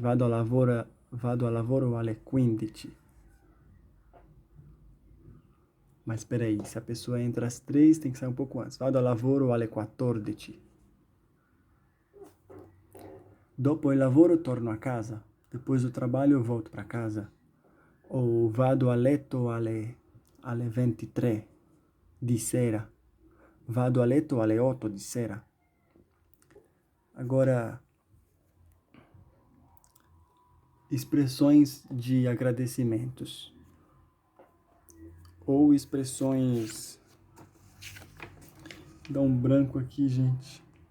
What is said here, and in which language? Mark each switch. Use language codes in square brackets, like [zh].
[it] Vado al lavoro alle 15. [pt] Mas espera aí, se a pessoa entra às 3, tem que sair um pouco antes. [it] Vado al lavoro alle 14. Dopo il lavoro torno a casa. [pt] Depois do trabalho eu volto para casa. [it] Ou vado a letto alle 23 di sera. Vado a letto alle 8 di sera. [pt] Agora, expressões de agradecimentos. Ou expressões... Dá um branco aqui, gente.